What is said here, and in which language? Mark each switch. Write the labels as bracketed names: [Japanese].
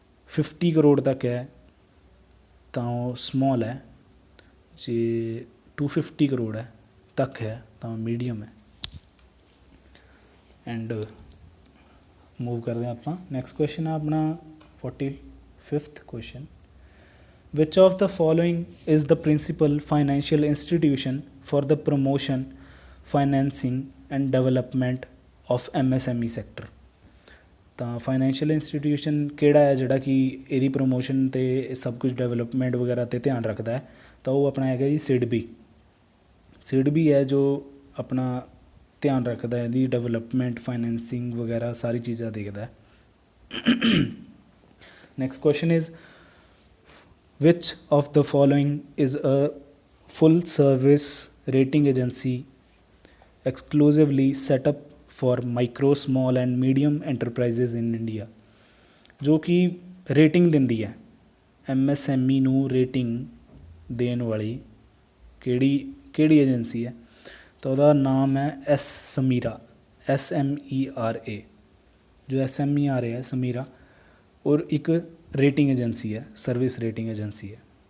[Punjabi] 50 ਕਰੋੜ ਤੱਕ ਹੈ ਤਾਂ ਉਹ ਸਮੋਲ ਹੈ। ਜੇ 250 ਕਰੋੜ ਹੈ ਤੱਕ ਹੈ ਤਾਂ ਮੀਡੀਅਮ ਹੈ। ਐਂਡ ਮੂਵ ਕਰਦੇ ਹਾਂ ਆਪਾਂ। ਨੈਕਸਟ ਕੁਐਸਚਨ ਆ ਆਪਣਾ 45th question. [English] Which of the following is the principal financial institution for the promotion, financing and development of MSME sector? [Punjabi] ਤਾਂ ਫਾਈਨੈਂਸ਼ੀਅਲ ਇੰਸਟੀਟਿਊਸ਼ਨ ਕਿਹੜਾ ਹੈ ਜਿਹੜਾ ਕਿ ਇਹਦੀ ਪ੍ਰਮੋਸ਼ਨ ਅਤੇ ਸਭ ਕੁਝ ਡਿਵੈਲਪਮੈਂਟ ਵਗੈਰਾ 'ਤੇ ਧਿਆਨ ਰੱਖਦਾ ਹੈ? ਤਾਂ ਉਹ ਆਪਣਾ ਹੈਗਾ ਜੀ ਸਿਡਬੀ। ਸਿਡਬੀ ਹੈ ਜੋ ਆਪਣਾ ਧਿਆਨ ਰੱਖਦਾ ਇਹਦੀ ਡਿਵੈਲਪਮੈਂਟ, ਫਾਈਨੈਂਸਿੰਗ ਵਗੈਰਾ ਸਾਰੀ ਚੀਜ਼ਾਂ ਦੇਖਦਾ ਹੈ। [English] Next question is which of the following is a full service rating agency exclusively set up for micro, small and medium enterprises in India? [Punjabi] ਜੋ ਕਿ ਰੇਟਿੰਗ ਦਿੰਦੀ ਹੈ MSME ਨੂੰ, ਰੇਟਿੰਗ ਦੇਣ ਵਾਲੀ ਕਿਹੜੀ ਏਜੰਸੀ ਹੈ? ਤਾਂ ਉਹਦਾ ਨਾਮ ਹੈ ਸਮੀਰਾ, SMERA। ਜੋ SMERA ਹੈ ਸਮੀਰਾ, ਔਰ ਇੱਕ ਰੇਟਿੰਗ ਏਜੰਸੀ ਹੈ, ਸਰਵਿਸ ਰੇਟਿੰਗ ਏਜੰਸੀ ਹੈ।